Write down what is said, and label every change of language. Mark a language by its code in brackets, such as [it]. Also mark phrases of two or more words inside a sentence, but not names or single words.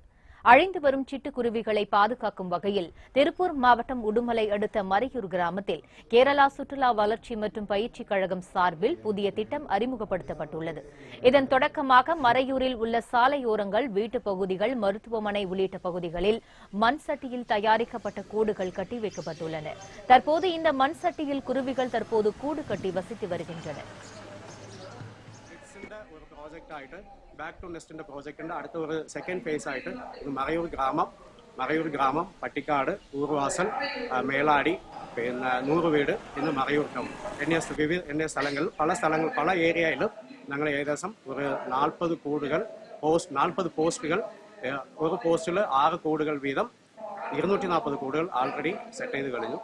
[ta] அழிந்து வரும் சிட்டுக்குருவிகளை பாதுகாக்கும் வகையில் திருப்பூர் மாவட்டம் உடுமலை அடுத்த மறையூர் கிராமத்தில் கேரளா சுற்றுலா வளர்ச்சி மற்றும் பயிற்சி கழகம் சார்பில் புதிய திட்டம் அறிமுகப்படுத்தப்பட்டுள்ளது. இதன் தொடக்கமாக மறையூரில் உள்ள சாலையோரங்கள், வீட்டுப் பகுதிகள், மருத்துவமனை உள்ளிட்ட பகுதிகளில் மண் சட்டியில் தயாரிக்கப்பட்ட கூடுகள் கட்டி வைக்கப்பட்டுள்ளன. தற்போது இந்த மண் சட்டியில் குருவிகள் தற்போது கூடு கட்டி வசித்து வருகின்றன. [ml] ബാക്ക് ടു നെസ്റ്റിന്റെ പ്രോജക്റ്റിന്റെ അടുത്ത ഒരു [en] second phase [ml] ആയിട്ട് ഇത് മറയൂർ ഗ്രാമം, പട്ടിക്കാട്, ഊർവാസൽ, മേലാടി, പിന്നെ 100 വീട്, ഇന്ന് മറയൂർ ടൗൺ എന്നീ സ്ഥലങ്ങളിൽ പല ഏരിയയിലും ഞങ്ങൾ ഏകദേശം ഒരു 40 കൂടുകൾ, 40 പോസ്റ്റുകൾ, ഒരു പോസ്റ്റിൽ 6 കൂടുകൾ വീതം 240 കൂടുകൾ [en] already set [ml] ചെയ്ത് കഴിഞ്ഞു.